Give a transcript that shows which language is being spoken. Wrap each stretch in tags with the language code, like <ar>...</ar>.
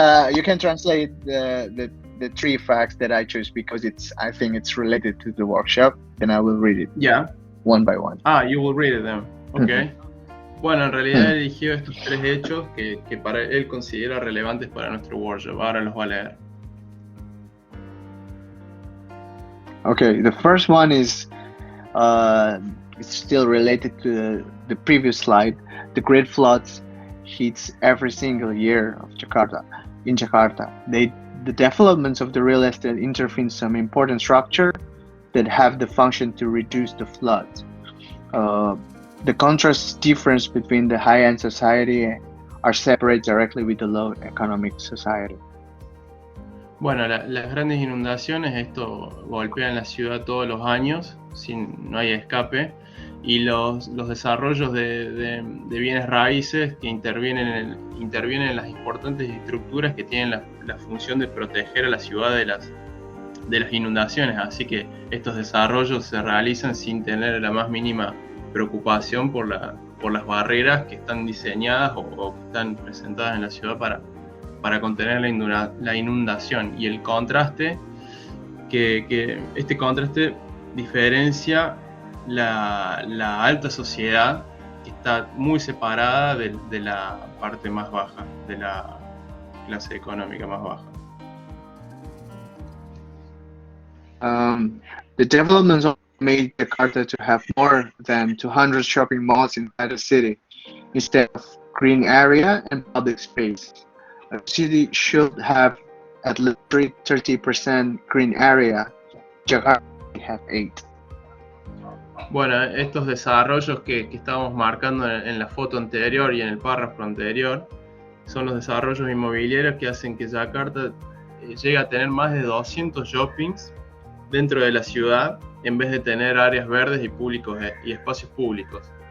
<en>You can translate the three facts that I chose because I think it's related to the workshop, and I will read it. Yeah. One by one. You will read it then. Okay.</en> <es>Bueno, en realidad eligió estos tres hechos que para él considera relevantes para nuestro workshop. Ahora los va a leer.</es> <en>Okay, the first one is it's still related to the previous slide. The great floods hits every single year of Jakarta. In Jakarta, the developments of the real estate intervene some important structure that have the function to reduce the floods. The contrast difference between the high-end society are separate directly with the low economic society.</en> <es>Bueno, las grandes inundaciones, esto golpea en la ciudad todos los años, no hay escape, y los desarrollos de bienes raíces que intervienen en las importantes estructuras que tienen la función de proteger a la ciudad de las inundaciones, así que estos desarrollos se realizan sin tener la más mínima preocupación por las barreras que están diseñadas o que están presentadas en la ciudad para contener la inundación. Y el contraste, que este contraste diferencia la alta sociedad, que está muy separada de la parte más baja, de la clase económica más baja.</es> <en>The developments made Jakarta to have more than 200 shopping malls inside the city instead of green area and public space. A city should have at least 30% green area. Jakarta have 8.</en> <es>Bueno, estos desarrollos que estábamos marcando en la foto anterior y en el párrafo anterior son los desarrollos inmobiliarios que hacen que Jakarta llegue a tener más de 200 shoppings dentro de la ciudad, en vez de tener áreas verdes y espacios públicos.</es>